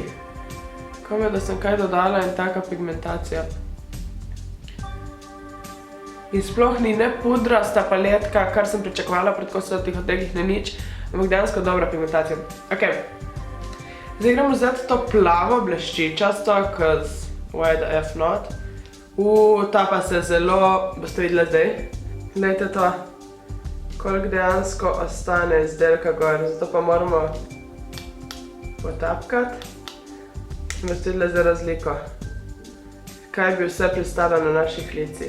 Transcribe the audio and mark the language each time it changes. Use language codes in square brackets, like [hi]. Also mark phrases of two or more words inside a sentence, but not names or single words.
[sl] Kom je, da sem kaj dodala in taka pigmentacija. In sploh ni ne pudrasta paletka, kar sem pričakovala pri tako svetlih odtenkih, ne nič, ampak dejansko dobra pigmentacija. Ok, zdaj gremo vzeti to plavo bleščičasto, [en] cause why the F not. [sl] Ta pa se zelo, boste videli zdaj. Glejte to, koliko dejansko ostane izdelka gor, zato pa moramo potapkati. In boste videli za razliko, kaj bi vse pristalo na naših licih.